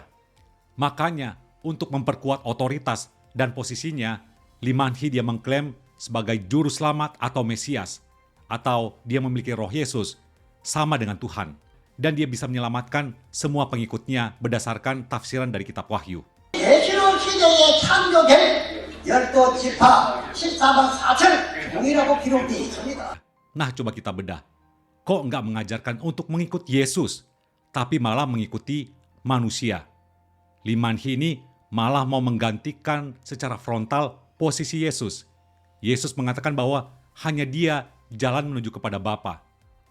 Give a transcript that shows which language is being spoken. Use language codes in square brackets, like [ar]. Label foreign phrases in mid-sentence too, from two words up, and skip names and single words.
[id] Makanya untuk memperkuat otoritas dan posisinya, Lee Man-hee dia mengklaim sebagai juru selamat atau Mesias, atau dia memiliki roh Yesus sama dengan Tuhan, dan dia bisa menyelamatkan semua pengikutnya berdasarkan tafsiran dari kitab Wahyu. [ko] 예수로 시대에 창조될 12지파 14만 4천 종이라고 기록되어 있습니다. [id] Nah, coba kita bedah. Kok nggak mengajarkan untuk mengikut Yesus, tapi malah mengikuti manusia? Lee Man-hee ini malah mau menggantikan secara frontal posisi Yesus. Yesus mengatakan bahwa hanya dia jalan menuju kepada Bapa.